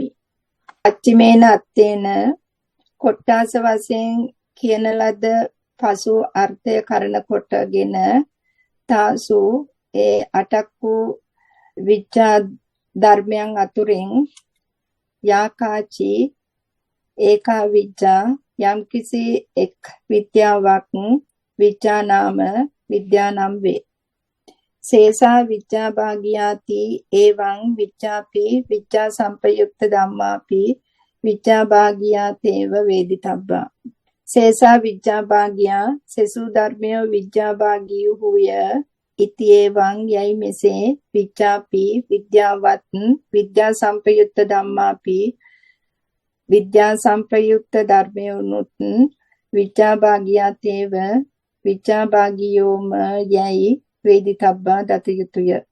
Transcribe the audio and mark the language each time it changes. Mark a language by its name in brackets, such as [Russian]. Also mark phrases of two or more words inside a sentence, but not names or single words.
[Pali] අච්චිමේන අත්තේන [Sinhala] කොට්ටාස වශයෙන් කියන ලද පසු අර්ථය කරන කොටගෙන තාසු ඒ අටක් වූ විජ්ජා ධර්මයන් අතුරින් [Pali] යාකාචි ඒකා විජ්ජා [Sinhala] යම්කිසි එක් විද්‍යාවක් විද්‍යා නම් වේ. [Pali] සේසා විජ්ජාභාගියාති එවං විජ්ජාපි විජ්ජා සම්පයුක්ත ධම්මාපි විජ්ජාභාගියාතේව වේදිතබ්බා. සේසා විජ්ජාභාගියා [Sinhala] සසු ධර්මය විජ්ජාභාගියුහුය [Pali] ඉති එවං [Sinhala] යයි මෙසේ විජ්ජාපි විද්‍යාවත් විද්‍යා [Pali] සම්පයුක්ත ධම්මාපි [Sinhala] විද්‍යා සම්ප්‍රයුක්ත ධර්මයනුත් විජ්ජාභාගියාතේව විචාභාගියෝම යැයි වේදිතබ්බා දත යුතුය.